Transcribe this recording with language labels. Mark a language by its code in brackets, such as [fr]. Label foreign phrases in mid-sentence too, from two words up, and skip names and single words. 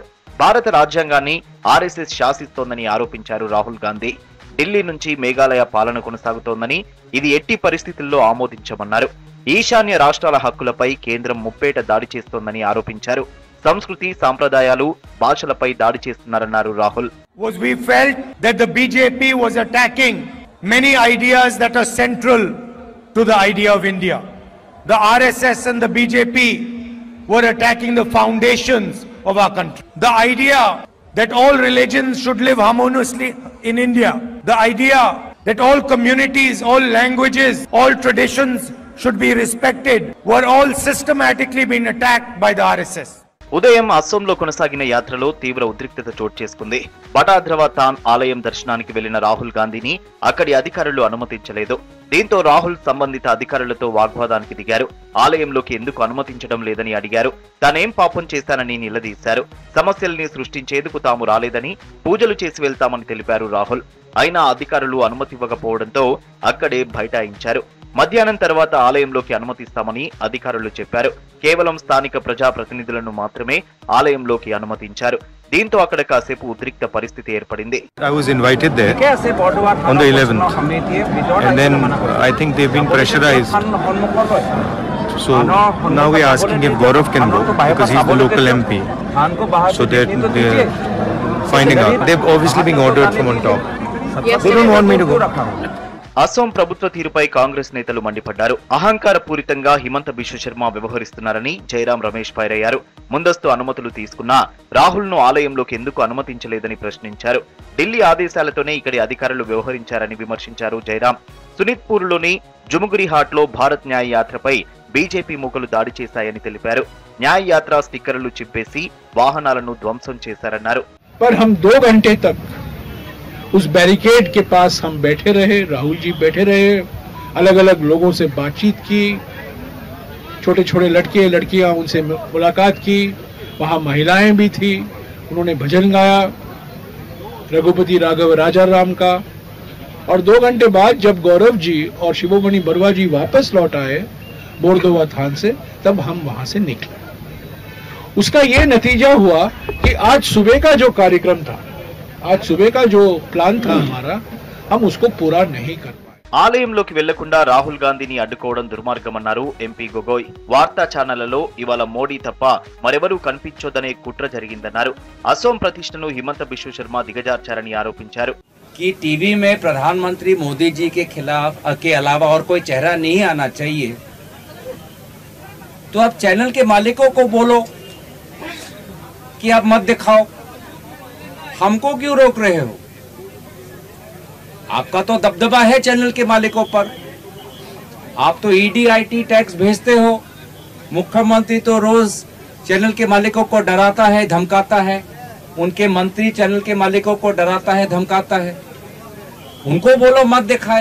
[te] భారత రాజ్యాంగాన్ని ఆర్ఎస్ఎస్ శాసిస్తోందని ఆరోపించారు రాహుల్ గాంధీ. ఢిల్లీ నుంచి మేఘాలయ పాలన కొనసాగుతోందని, ఇది ఎట్టి పరిస్థితుల్లో ఆమోదించమన్నారు. ఈశాన్య రాష్ట్రాల హక్కులపై కేంద్రం ముప్పేట దాడి చేస్తోందని ఆరోపించారు. సంస్కృతి, సాంప్రదాయాలు, భాషలపై దాడి చేస్తున్నారన్నారు రాహుల్. [en] We felt that the BJP was attacking many ideas that are central to the idea of India. The RSS and the BJP were attacking the foundations of our country. The idea that all religions should live harmoniously in India. The idea that all communities, all languages, all traditions should be respected were all systematically being attacked by the RSS. [te] ఉదయం అస్సోంలో కొనసాగిన యాత్రలో తీవ్ర ఉద్రిక్తత చోటు చేసుకుంది. బటాద్రవ తాన్ ఆలయం దర్శనానికి వెళ్లిన రాహుల్ గాంధీని అక్కడి అధికారులు అనుమతించలేదు. దీంతో రాహుల్ సంబంధిత అధికారులతో వాగ్వాదానికి దిగారు. ఆలయంలోకి ఎందుకు అనుమతించడం లేదని అడిగారు. తానేం పాపం చేశానని నిలదీశారు. సమస్యల్ని సృష్టించేందుకు తాము రాలేదని, పూజలు చేసి వెళ్తామని తెలిపారు రాహుల్. అయినా అధికారులు అనుమతివ్వకపోవడంతో అక్కడే బైఠాయించారు. మధ్యాహ్నం తర్వాత ఆలయంలోకి అనుమతిస్తామని అధికారులు చెప్పారు. కేవలం స్థానిక ప్రజాప్రతినిధులను మాత్రమే ఆలయంలోకి అనుమతించారు. దీంతో అక్కడ కాసేపు ఉద్రిక్త పరిస్థితి ఏర్పడింది. [en] I was invited there on the 11th and then I think they've been pressurized. So now we're asking if Gaurav can go because he's the local MP. So they're finding out. They've obviously been ordered from on top. They don't want me to go. [te] అసోం ప్రభుత్వ తీరుపై కాంగ్రెస్ నేతలు మండిపడ్డారు. అహంకారపూరితంగా హిమంత బిశ్వ శర్మ వ్యవహరిస్తున్నారని జైరాం రమేష్ ఫైరయ్యారు. ముందస్తు అనుమతులు తీసుకున్నా రాహుల్ ను ఆలయంలోకి ఎందుకు అనుమతించలేదని ప్రశ్నించారు. ఢిల్లీ ఆదేశాలతోనే ఇక్కడి అధికారులు వ్యవహరించారని విమర్శించారు జైరాం. సునీత్పూర్లోని జుముగురిహాట్ లో భారత్ న్యాయ యాత్రపై బీజేపీ మూకలు దాడి చేశాయని తెలిపారు. న్యాయ యాత్ర స్టిక్కర్లు చింపేసి వాహనాలను ధ్వంసం చేశారన్నారు. [hi] उस बैरिकेड के पास हम बैठे रहे, राहुल जी बैठे रहे, अलग अलग लोगों से बातचीत की, छोटे छोटे लड़के लड़कियां उनसे मुलाकात की, वहां महिलाएं भी थी, उन्होंने भजन गाया रघुपति राघव राजा राम का। और 2 घंटे बाद जब गौरव जी और शिवोमणि बरुआ जी वापस लौट आए बोरदोवा थान से, तब हम वहां से निकले। उसका ये नतीजा हुआ कि आज सुबह का जो कार्यक्रम था, आज सुबह का जो प्लान था हमारा, हम उसको पूरा नहीं कर पाए। [te] ఆలయంలోకి వెళ్లకుండా రాహుల్ గాంధీని అడ్డుకోవడం దుర్మార్గమన్నారు ఎంపీ గొగోయ్. వార్తా ఛానళ్లలో ఇవాళ మోడీ తప్ప మరెవరూ కనిపించొద్దనే కుట్ర జరిగిందన్నారు. అసోం ప్రతిష్టను హిమంత బిశ్వ శర్మ దిగజార్చారని ఆరోపించారు. [hi] कि टीवी में प्रधानमंत्री मोदी जी के खिलाफ के अलावा और कोई चेहरा नहीं आना चाहिए, तो आप चैनल के मालिकों को बोलो कि आप मत दिखाओ, हमको क्यों रोक रहे हो? आपका तो दबदबा है चैनल के मालिकों पर, आप तो ईडी आईटी टैक्स भेजते हो, मुख्यमंत्री तो रोज चैनल के मालिकों को डराता है, धमकाता है, उनके मंत्री चैनल के मालिकों को डराता है, धमकाता है, उनको बोलो मत दिखाए।